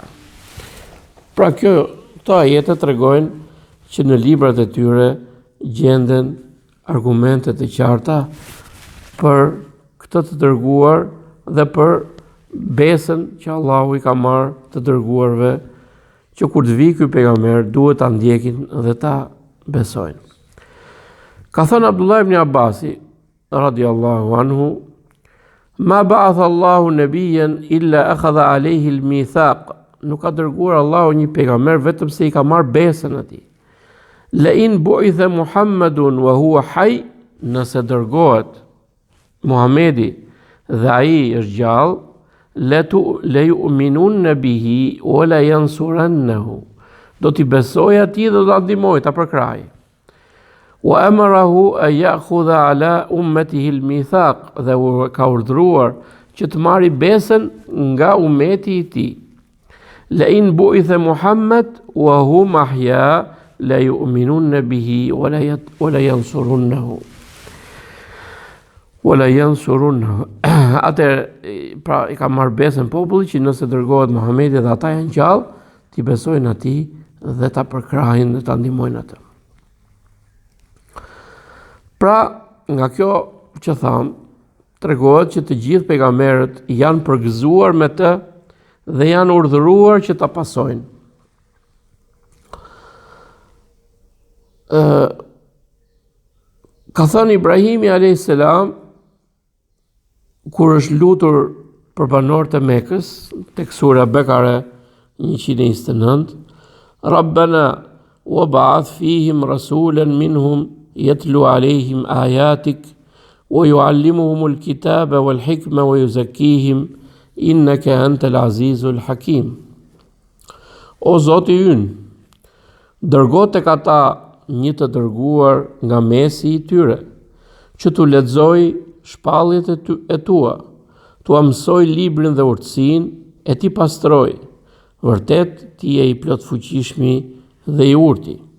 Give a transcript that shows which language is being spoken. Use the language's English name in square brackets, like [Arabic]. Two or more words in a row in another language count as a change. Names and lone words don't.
[Albanian] Pra këto ajete tregojnë që në librat e tyre gjenden argumentet e qarta për këtë të dërguar dhe për besën që Allahu i ka marrë të dërguarve, që kur të vi ky pejgamber duhet ta ndjekin dhe ta besojnë. Ka thënë [Arabic] Abdullah ibn Abbasi رضي الله عنه, ما بعث الله نبيا إلا أخذ عليه الميثاق. [Albanian] Nuk ka dërguar Allahu një pejgamber vetëm se i ka marrë besën atij. [Arabic] لئن بعث محمد وهو حي, [Albanian] nëse dërgohet Muhamedi dhe ai është gjallë, [Arabic] ليؤمنن به ولينصرنه. [Albanian] Do t'i besoj atij dhe do ta ndihmoj, ta përkrahej. [Arabic] وأمره أن يأخذ على أمته الميثاق, [Albanian] dhe ka urdhëruar që të marrë besën nga ummeti i tij. [Arabic] لئن بعث محمد وهم أحياء ليؤمنن به ولينصرنه. [Albanian] Atë pra i ka marrë besën populli që nëse dërgohet Muhamedi dhe ata janë gjallë, t'i besojnë atij dhe ta përkrahin dhe ta ndihmojnë atë. Pra, nga kjo që tham, tregohet që të gjithë pejgamberët janë përgëzuar me të dhe janë urdhëruar që ta pasojnë. Ka thënë Ibrahimi a.s. kur është lutur për banorët e Mekës, tek sura Bekare 129, [Arabic] ربنا وابعث فيهم رسولا منهم يتلو عليهم آياتك ويعلمهم الكتاب والحكمة ويزكيهم إنك أنت العزيز الحكيم. [Albanian] O Zoti ynë, dërgo tek ata një të dërguar nga mesi i tyre, që t'u lexoj shpalljet e tua, t'u mësoj librin dhe urtësinë, e t'i pastroj. Vërtet ti je i plot fuqishmi dhe i urti.